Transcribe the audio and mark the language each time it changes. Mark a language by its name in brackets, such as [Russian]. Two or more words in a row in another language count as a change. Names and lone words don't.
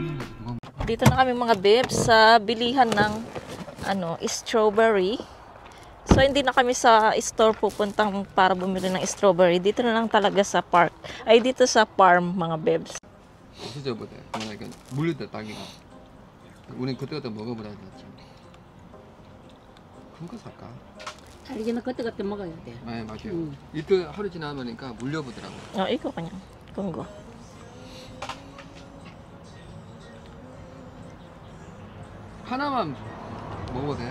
[Filipino] Dito na kami mga bebs sa bilihan ng strawberry. So, hindi na kami sa store pupuntang para bumili ng strawberry. Dito na lang talaga sa park. Ay, dito sa farm, mga bebs. [Korean] 시절보다 그러니까 물렸다 딸기가. 우린 그때그때 먹어보라 했지. 큰 거 살까? 딸기는 그때그때 먹어야 돼. 네 맞아요. 이틀 하루 지나보니까 물려보더라고. 이거 그냥. 그런 거. 하나만 먹어도 돼요?